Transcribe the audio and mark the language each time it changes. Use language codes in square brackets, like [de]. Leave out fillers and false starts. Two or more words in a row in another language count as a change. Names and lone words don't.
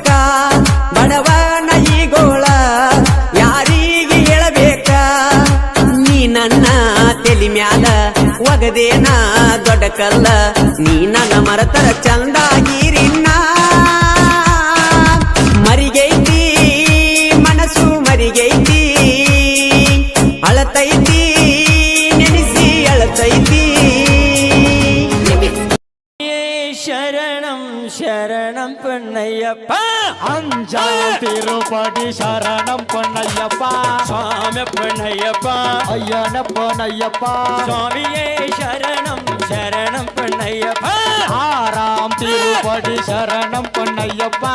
[kn] ಬಡವನ ಈ ಗೋಳ ಯಾರಿಗೆ ಹೇಳಬೇಕ ನೀ ನನ್ನ ತೆಲಿ ಮ್ಯಾಲ ಒಗದೇನ ದೊಡ್ಡ ಕಲ್ಲ ನೀ ನನ್ನ ಮರತರ ಚಂದಾಗಿರಿನ್ನ ಮರಿಗೈತಿ ಮನಸ್ಸು ಮರಿಗೈತಿ ಅಳತೈತಿ ನೆನೆಸಿ ಅಳತೈತಿ ಶರಣಂ ಶರಣಂ ಪಣ್ಣಯ್ಯ [ta] பொன்னையப்பா அஞ்சாம் திருப்படி சரணம் பொன்னையப்பா சுவாமி பொன்னையப்பா ஐயனப்பனையப்பா சுவாமியே சரணம் சரணம் பொன்னையப்பா ஆறாம் திருப்படி சரணம் பொன்னையப்பா